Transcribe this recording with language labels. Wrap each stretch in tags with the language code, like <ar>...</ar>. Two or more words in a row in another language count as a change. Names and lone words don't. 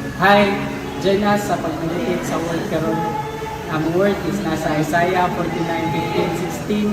<ceb>Hi, join us sa pag-meditate sa word karon. Ang word is nasa Isaiah 49:15-16.</ceb>